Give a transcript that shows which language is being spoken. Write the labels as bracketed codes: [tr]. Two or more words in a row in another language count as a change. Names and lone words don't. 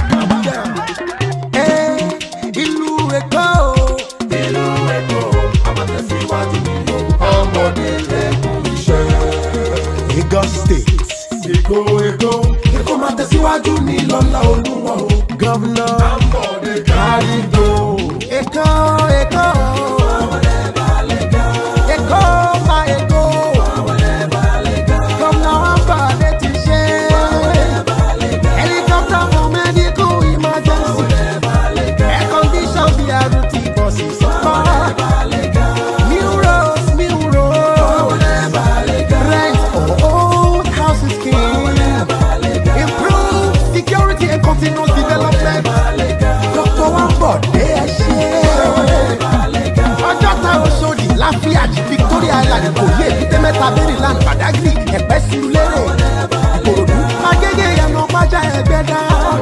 [yo] Hey, Ilu Eko. Lagos State. Eko máa tẹ̀síwájú ní lọ́lá Olúwa o. Gọ́vnà Ambode Kárígò. Eko. Eko ma eko. Gọ́vnà Ambode ti ṣe. [en] Helicopter for medical emergency. Air condition BRT buses. Continuous development. Dr. [yo] Ambode Ọjọ́ta Oṣòdì, Láfíàjì, Victoria Island, Ìkòyí, Èbúté Mẹ́ta, Maryland, Badagry, Ẹ̀pẹ́, Surulere, Ìkòròdú, Agége, Ìyànà, Pájà, Ẹ̀gbẹ́dá.